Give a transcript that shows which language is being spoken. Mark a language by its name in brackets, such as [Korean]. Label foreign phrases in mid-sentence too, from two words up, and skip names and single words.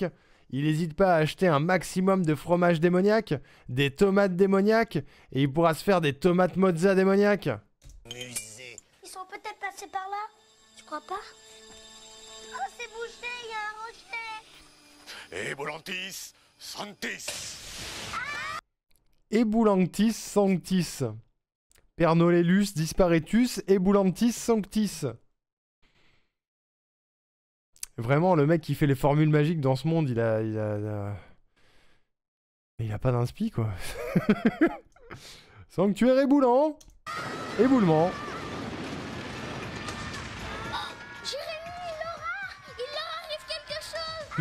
[French] Il n'hésite pas à acheter un maximum de fromage démoniaque, des tomates démoniaques, et il pourra se faire des tomates mozza démoniaques. Musée. Ils sont peut-être passés par là. Tu crois pas? Oh, c'est bouché, il y a un rocher. [Latin] Eboulantis, Santis. Eboulantis sanctis. Pernolellus disparitus, eboulantis sanctis. [French] Vraiment, le mec qui fait les formules magiques dans ce monde, il a pas d'inspi, quoi. Sanctuaire éboulant. Éboulement. Jérémy, Laura, il leur arrive quelque chose.